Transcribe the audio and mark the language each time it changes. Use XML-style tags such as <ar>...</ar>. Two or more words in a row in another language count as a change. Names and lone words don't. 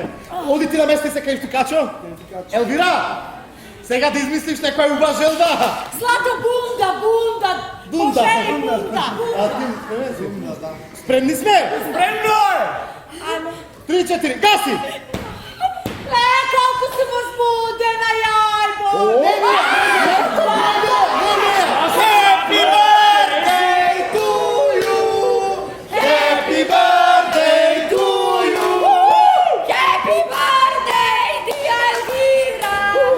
<mk>Оди ти намести се кај штукачо. Елвира, сега да измислиш некоја уба желба. Злато бунда! Бунда. Пожели бунда! А ти спремни сме? Спремно е! Ајме. 3-4, гаси! Колку си возбудена, јајбо!</mk> <en>Happy birthday to you! Happy birthday to you! Happy birthday, dear Elvira!</en>